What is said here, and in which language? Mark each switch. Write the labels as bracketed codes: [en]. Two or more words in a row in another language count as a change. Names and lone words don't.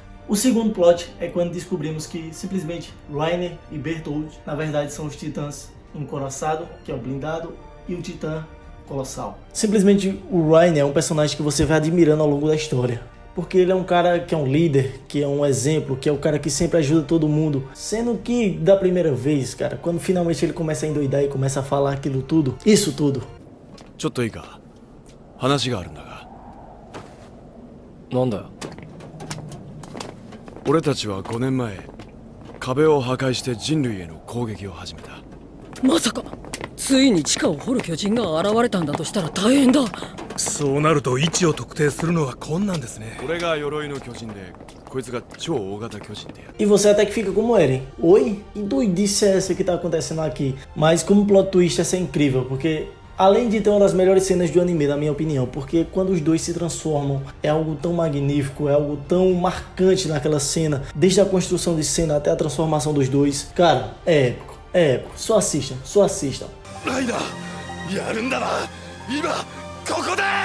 [pt] O segundo plot é quando descobrimos que simplesmente Reiner e Bertholdt na verdade são os titãs encoraçado, que é o blindado, e o titã colossal. Simplesmente o Reiner é um personagem que você vai admirando ao longo da história, porque ele é um cara que é um líder, que é um exemplo, que é o cara que sempre ajuda todo mundo. Sendo que da primeira vez, cara, quando finalmente ele começa a endoidar e começa a falar aquilo tudo, isso tudo. [ja] Nanda? 俺たちは5年前、壁を破壊して人類への攻撃を始めた。まさかついに地下を掘る巨人が現れたんだとしたら大変だ。そうなると位置を特定するのは困難ですね。俺が鎧の巨人で、こいつが超大型巨人で。 [pt] E você até que fica como Eren. Oi? Que doidice é essa que tá acontecendo aqui? Mas como [en] plot twist [pt] essa é incrível, porque além de ter uma das melhores cenas do anime, na minha opinião, porque quando os dois se transformam é algo tão magnífico, é algo tão marcante naquela cena, desde a construção de cena até a transformação dos dois. Cara, é épico, é épico. Só assistam, só assistam. [ja] ライダー、やるんだな。今ここで。